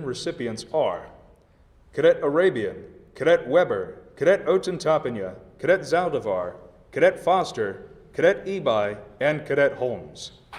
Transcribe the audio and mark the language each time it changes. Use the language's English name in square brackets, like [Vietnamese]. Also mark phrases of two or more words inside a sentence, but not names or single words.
[English] recipients are Cadet Arabian, Cadet Weber, Cadet Otentapanya, Cadet Zaldivar, Cadet Foster, Cadet Ebi, and Cadet Holmes.